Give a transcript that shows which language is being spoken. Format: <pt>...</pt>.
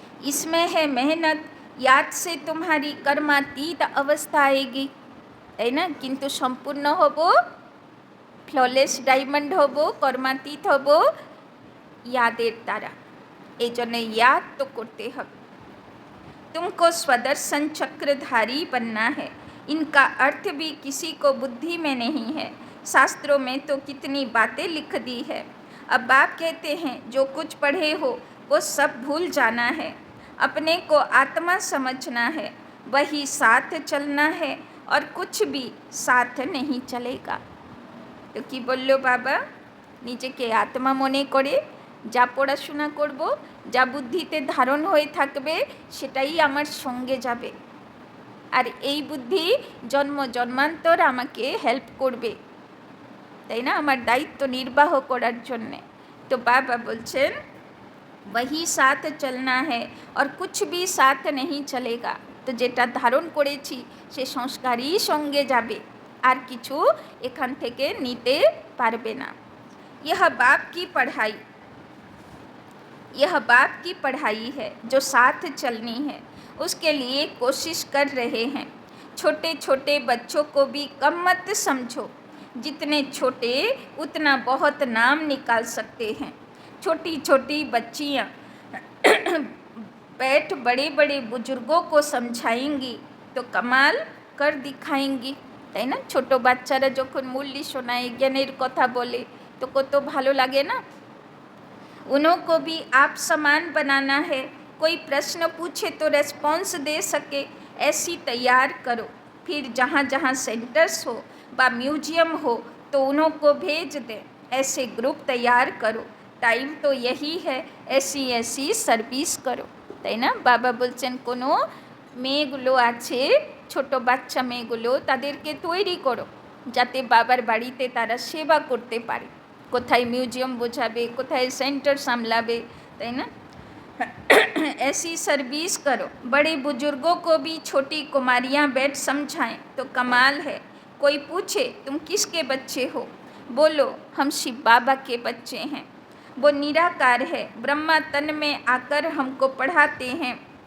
<hi>इसमें है मेहनत, याद से तुम्हारी कर्मातीत अवस्था आएगी,</hi> <bn>তাই না। কিন্তু সম্পূর্ণ হব, ফ্ললেস ডায়মন্ড হব, কর্মাতীত হব यादेर দ্বারা। এই জন্য</bn> <hi>याद तो</hi> <bn>করতে হবে।</bn> <hi>तुमको स्वदर्शन चक्रधारी बनना है, इनका अर्थ भी किसी को बुद्धि में नहीं है, शास्त्रों में तो कितनी बातें लिख दी है। अब बाप कहते हैं जो कुछ पढ़े हो वो सब भूल जाना है। अपने को आत्मा समझना है, वही साथ चलना है और कुछ भी साथ नहीं चलेगा।</hi> <bn>तो कि बोल्लो बाबा, নিজেকে आत्मा মনে করে যা পড়াশোনা করব, যা বুদ্ধিতে ধারণ হয়ে থাকবে সেটাই আমার সঙ্গে যাবে, আর এই বুদ্ধি জন্ম জন্মান্তর আমাকে হেল্প করবে, তাই না, আমার দায়িত্ব নির্বাহ করার জন্যে। তো বাবা বলছেন</bn> <hi>वही साथ चलना है और कुछ भी साथ नहीं चलेगा।</hi> <bn>तो যেটা ধারণ করেছি সে সংস্কারই সঙ্গে যাবে, আর কিছু এখান থেকে নিতে পারবে না।</bn> <hi>यह बाप की पढ़ाई, यह बाप की पढ़ाई है जो साथ चलनी है, उसके लिए कोशिश कर रहे हैं। छोटे छोटे बच्चों को भी कम मत समझो, जितने छोटे उतना बहुत नाम निकाल सकते हैं। छोटी छोटी बच्चियाँ बैठ बड़े बड़े बुजुर्गों को समझाएंगी तो कमाल कर दिखाएंगी,</hi> <bn>তাই না। ছোট বাচ্চারা যখন মূল্য শোনায়, জ্ঞানের কথা বলে तो কত ভালো লাগে না।</bn> <hi>उनको भी आप समान बनाना है, कोई प्रश्न पूछे तो रेस्पॉन्स दे सके ऐसी तैयार करो। फिर जहाँ जहाँ सेंटर्स हो व म्यूजियम हो तो उनको भेज दें, ऐसे ग्रुप तैयार करो। टाइम तो यही है, ऐसी ऐसी</hi> <bn>সার্ভিস করো, তাই না। বাবা বলছেন কোনো মেয়েগুলো আছে, ছোট বাচ্চা মেয়েগুলো, তাদেরকে তৈরি করো যাতে বাবার বাড়িতে তারা সেবা করতে পারে। কোথায় মিউজিয়াম বোঝাবে, কোথায় সেন্টার সামলাবে, তাই না।</bn> <hi>ऐसी सर्विस करो। बड़े बुजुर्गों को भी छोटी कुमारियाँ बैठ समझाएं तो कमाल है। कोई पूछे तुम किसके बच्चे हो, बोलो हम शिव बाबा के बच्चे हैं। वो निराकार है, ब्रह्मा तन में आकर हमको पढ़ाते हैं।</hi>